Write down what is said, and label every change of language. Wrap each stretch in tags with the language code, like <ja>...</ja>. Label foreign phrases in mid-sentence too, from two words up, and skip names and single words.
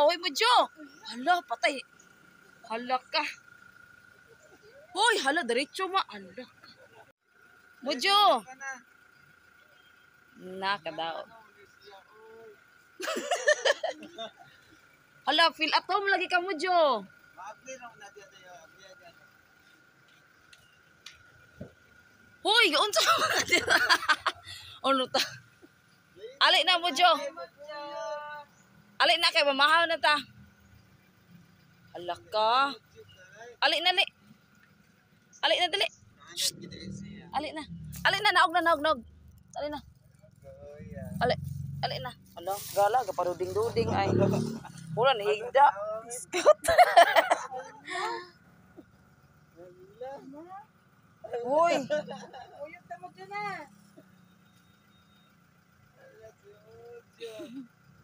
<ceb>Hoy, Mujo. Hala, patay. Hala ka. Hoy, hala, diretso ma. Hala ka. Mujo. Naka daw. Hala,</ceb> <en>feel at home</en> <ceb>lagi ka, Mujo. Hoy, unsa ka dira? Ano ta? Ali na, Mujo. Ali na kay mamahaw na ta. Hala ka. Ali na, li. Ali na, dali. Ali na. Ali na, naog na, naog, naog. Ali na. Ali. Ali na. Hala, gala, kaparuding-duding ay. Wala, nihigda. Scout. Hoy. Uyot na mo dyan ah.</ceb>